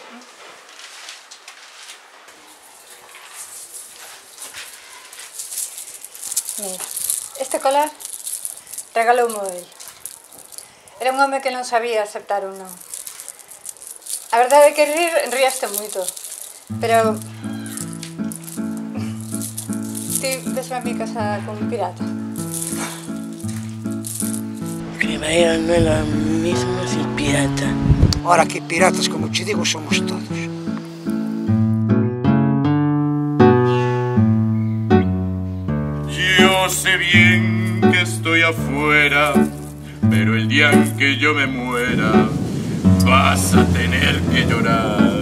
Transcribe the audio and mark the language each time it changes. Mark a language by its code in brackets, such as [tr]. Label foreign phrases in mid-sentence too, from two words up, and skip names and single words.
[gl] Mira, este colar regaloume el. Era un home que non sabía aceptar un non. A verdade é que ríaste moito, pero... Ti ves a mi casa con un pirata. [es] Que vaya no es lo mismo si pirata. Ahora que piratas, como te digo, somos todos. Yo sé bien que estoy afuera, pero el día en que yo me muera, vas a tener que llorar.